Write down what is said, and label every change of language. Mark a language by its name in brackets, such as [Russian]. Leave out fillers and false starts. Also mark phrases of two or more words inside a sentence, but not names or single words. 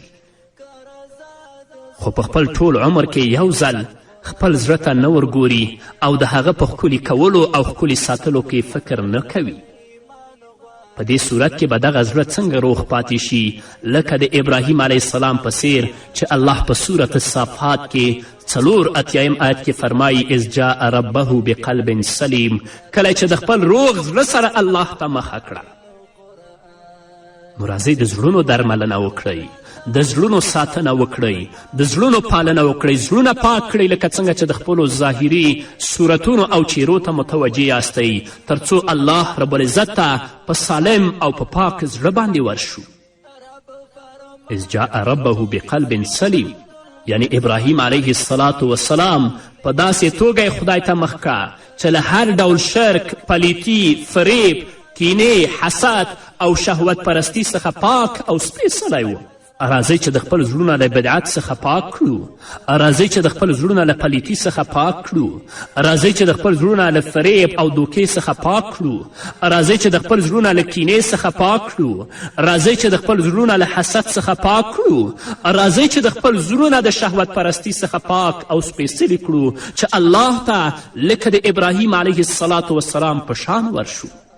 [Pashto] خو په خپل ټول عمر کې یو ځل خپل زړه ته نه ورګوري او د هغه په ښکلي کولو او ښکلي ساتلو کې فکر نه کوي. په دې صورت کې به دغه زړه څنګه روغ پاتې شي لکه د ابراهیم [Arabic] علیه السلام [Pashto] په څیر چې الله په صورت الصافات کې 84 آیت کې فرمایي [Arabic] اذ جاء ربه بقلب سلیم، [Pashto] کله چې د خپل روغ زړه سره الله ته مخه کړه. نو راځئ د زړونو درملنه وکړئ، د زړونو ساتنه وکړئ، د زړونو پالنه وکړئ، زړونه پاک کړئ لکه څنګه چې د خپلو ظاهري صورتونو او چیرو ته متوجه یاستئ تر څو الله [Arabic] رب العزت [Pashto] ته په سالم او په پاک زړه باندې ورشو. [Arabic] اذ جاء ربه بقلب سلیم [Pashto] یعنی ابراهیم [Arabic] علیه السلام [Pashto] په داسې توګه خدای ته مخ که چې له هر ډول شرک، پلیتی، فریب، کینې، حسد او شهوت پرستی څخه پاک او سپېڅلی و. راځئ چې د خپل زړونه له بدعت څخه پاک کړو، راځئ چې د خپل زړونه له پلیتي څخه پاک کړو، راځئ چې د خپل زړونه له فریب او دوکې څخه پاک کړو، راځئ چې د خپل زړونه له کینې څخه پاک کړو، راځئ چې د خپل زړونه له حسد څخه پاک کړو، راځئ چې د خپل زړونه د شهوت پرستی څخه پاک او سپېڅلي کړو چې الله ته لکه د ابراهیم [Arabic] علیه السلام [Pashto] په شان ورشو.